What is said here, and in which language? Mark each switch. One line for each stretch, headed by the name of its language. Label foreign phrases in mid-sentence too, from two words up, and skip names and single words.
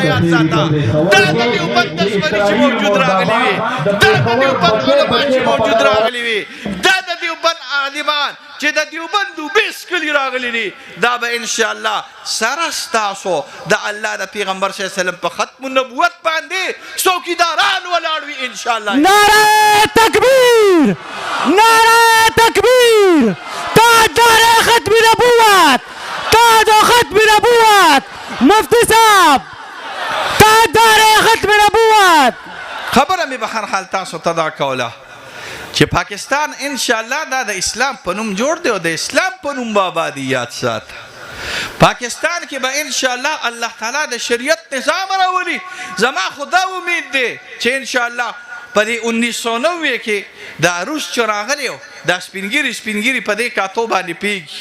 Pashto: یاد ساته دا د دیوبند دشمني چې موجود راغلي وي، دا د دیوبند علما چې موجود راغلي وي، دا د دیوبند عالمان چې د دیوبند بیس کلی راغلی دي، دا به انشاءالله سره ستاسو د الله د پیغمبر
Arabic: صلی الله علیه وسلم
Pashto: په ختم النبوت باندې څوکیداران ولاړ وي انشاءالله.
Urdu: نعره تکبیر، نعره تکبیر، تاجدار ختم نبوت، تاج ختم نبوت، مفتی صاحب تاجدار ختم نبوت.
Pashto: خبره مې به هر حال تاسو ته دا کوله چې پاکستان انشاءالله دا د اسلام په نوم جوړ دی او د اسلام په نوم به آبادي. یاد ساته پاکستان کې به انشاءالله الله تعالی د شریعت نظام راولي. زما خدا امید دی چې انشاءالله په دې 1990 کې دا روس چې راغلی و دا سپینګیري په دې کاتو باندې پیږي.